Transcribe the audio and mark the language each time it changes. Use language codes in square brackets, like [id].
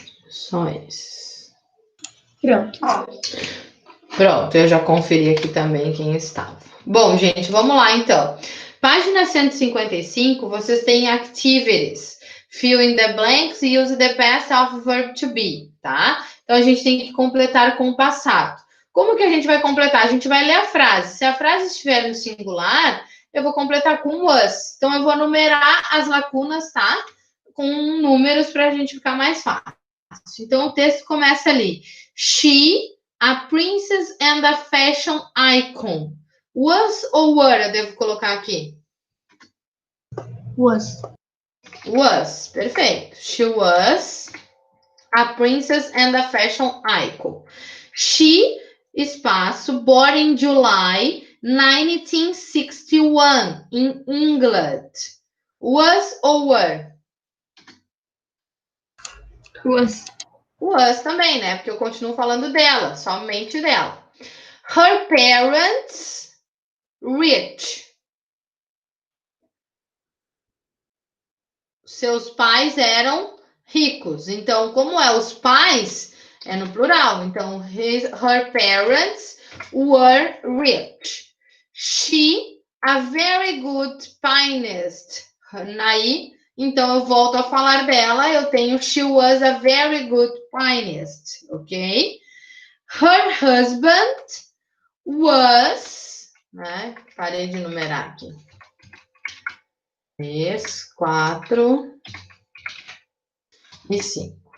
[pt] Só esses. Pronto, eu já conferi aqui também quem estava. Bom, gente, vamos lá então. Página 155, vocês têm activities. [en] Fill in the blanks e use the past of verb to be, tá? [pt] Então, a gente tem que completar com o passado. Como que a gente vai completar? A gente vai ler a frase. Se a frase estiver no singular, eu vou completar com was. Então, eu vou numerar as lacunas, tá? Com números para a gente ficar mais fácil. Então, o texto começa ali. [en] She, a princess and a fashion icon. [pt] Was ou were eu devo colocar aqui? [en] Was. [pt] Was, perfeito. [en] She was a princess and a fashion icon. She, espaço, born in July 1961 in England. Was ou were? [pt] Was também, né? Porque eu continuo falando dela, somente dela. [en] Her parents rich. [pt] Seus pais eram ricos. Então, como é os pais, é no plural. [en] Então, her parents were rich. She, a very good pianist. [pt] Aí, então, eu volto a falar dela. Eu tenho [en] she was a very good pianist. Ok? Her husband was... [pt] Né? Parei de numerar aqui. 3, 4 e 5.